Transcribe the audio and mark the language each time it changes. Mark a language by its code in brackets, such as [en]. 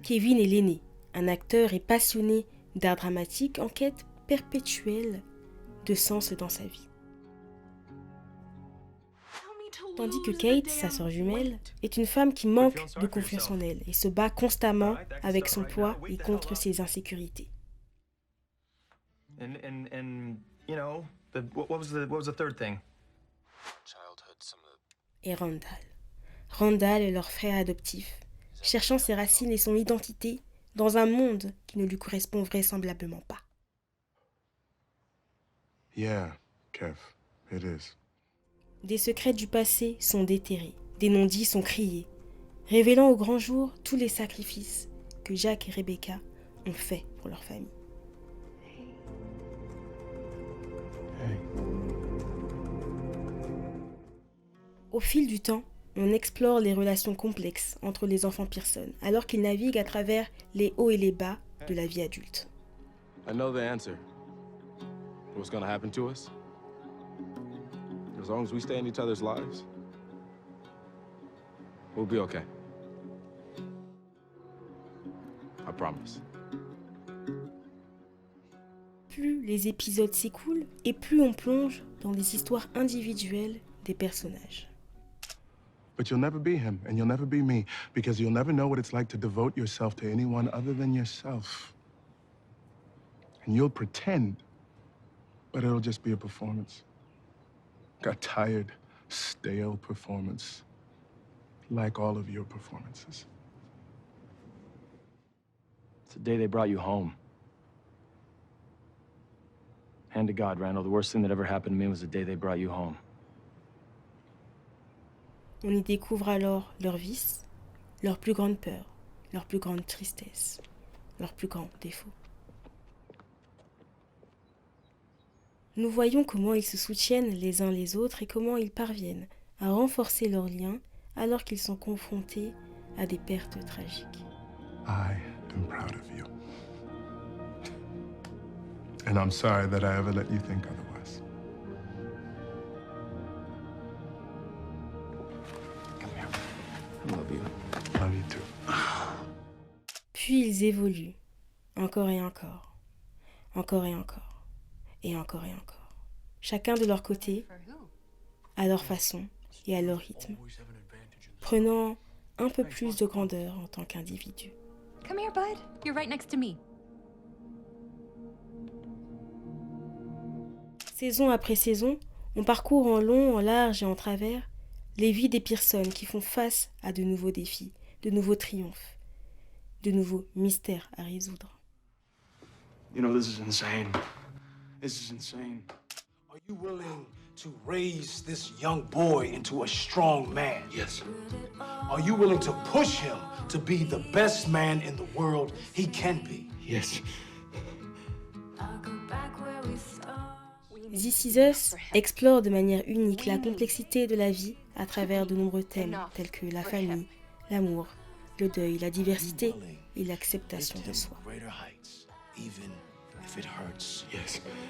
[fr] Kevin est l'aîné, un acteur et passionné d'art dramatique en quête perpétuelle de sens dans sa vie. Tandis que Kate, sa sœur jumelle, est une femme qui manque de confiance en elle et se bat constamment avec son poids et contre ses insécurités. [en] And you know, what was the third thing? [fr] Et Randall. Randall est leur frère adoptif, cherchant ses racines et son identité dans un monde qui ne lui correspond vraisemblablement pas. [en] Yeah, Kev, it is. [fr] Des secrets du passé sont déterrés, des non-dits sont criés, révélant au grand jour tous les sacrifices que Jack et Rebecca ont faits pour leur famille. Au fil du temps, on explore les relations complexes entre les enfants Pearson, alors qu'ils naviguent à travers les hauts et les bas de la vie adulte. [en] I know the answer. What's gonna happen to us? As long as we stay in each other's lives, we'll be okay. I promise. [fr] Plus les épisodes s'écoulent et plus on plonge dans les histoires individuelles des personnages. [en] But you'll never be him, and you'll never be me, because you'll never know what it's like to devote yourself to anyone other than yourself. And you'll pretend, but it'll just be a performance. A tired, stale performance, like all of your performances. It's the day they brought you home. Hand to God, Randall, the worst thing that ever happened to me was the day they brought you home. [fr] On y découvre alors leurs vices, leurs plus grandes peurs, leurs plus grandes tristesses, leurs plus grands défauts. Nous voyons comment ils se soutiennent les uns les autres et comment ils parviennent à renforcer leurs liens alors qu'ils sont confrontés à des pertes tragiques. [en] I am proud of you. And I'm sorry that I ever let you think otherwise. Come here. I love you. Love you too. [fr] Puis ils évoluent, encore et encore, encore et encore, et encore et encore. Chacun de leur côté, à leur façon et à leur rythme, prenant un peu plus de grandeur en tant qu'individu. [en] Come here, bud. You're right next to me. [fr] Saison après saison, on parcourt en long, en large et en travers les vies des personnes qui font face à de nouveaux défis, de nouveaux triomphes, de nouveaux mystères à résoudre. [en] You know, this is insane. This is insane. Are you willing to raise this young boy into a strong man? Yes. Are you willing to push him to be the best man in the world he can be? Yes. [fr] This Is Us explore de manière unique la complexité de la vie à travers de nombreux thèmes tels que la famille, l'amour, le deuil, la diversité et l'acceptation de soi. [en] Even if it hurts. Yes.